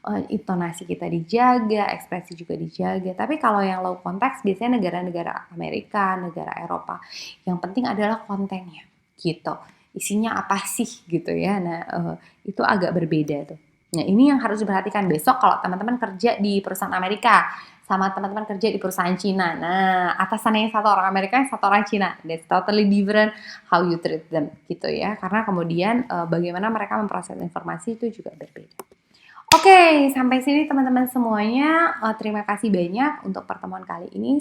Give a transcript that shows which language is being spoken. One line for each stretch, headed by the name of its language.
Indonesian: Intonasi kita dijaga, ekspresi juga dijaga. Tapi kalau yang low context biasanya negara-negara Amerika, negara Eropa. Yang penting adalah kontennya gitu. Isinya apa sih gitu ya. Nah, itu agak berbeda tuh. Nah, ini yang harus diperhatikan besok kalau teman-teman kerja di perusahaan Amerika sama teman-teman kerja di perusahaan Cina. Nah, atasannya yang satu orang Amerika, yang satu orang Cina.
English: That's totally different how you treat them
Indonesian: gitu ya. Karena kemudian bagaimana mereka memproses informasi itu juga berbeda. Oke, sampai sini teman-teman semuanya. Terima kasih banyak untuk pertemuan kali ini.